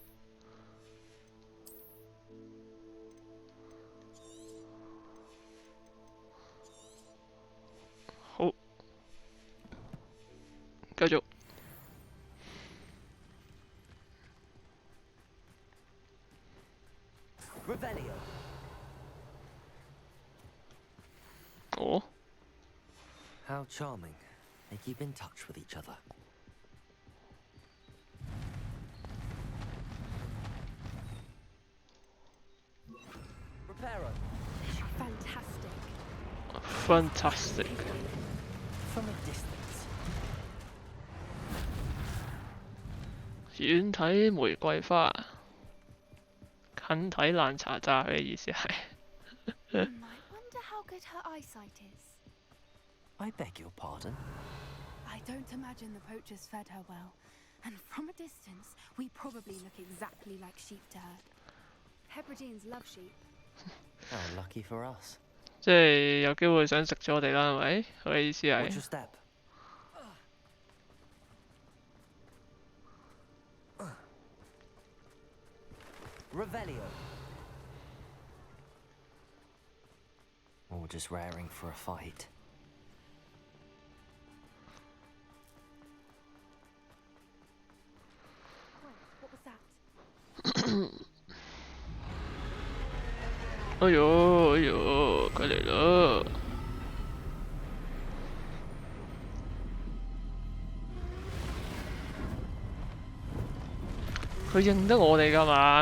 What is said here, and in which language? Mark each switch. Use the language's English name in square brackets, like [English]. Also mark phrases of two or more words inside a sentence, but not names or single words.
[Cantonese] 好，繼續。 [English] Revelio. [Cantonese] 哦， [English] How charming. They keep in touch with each other. Reparo. Fantastic. fantastic。 From a distance. [Cantonese] 遠睇玫瑰花，近睇爛茶渣，佢嘅意思係。 [English] I wonder how good her eyesight is. I beg your pardon. I don't imagine the poachers fed her well. And from a distance, we probably look exactly like sheep to her. Hebrideans love sheep. How lucky for us. [Cantonese] 即係有機會想食咗我哋啦，係咪？佢嘅意思 [English] Watch your [Cantonese] 係。 [English] step. Revelio. Or just raring for a fight. What was that? [Cantonese] 哎呦哎呦，佢嚟啦！佢認得我哋㗎嘛？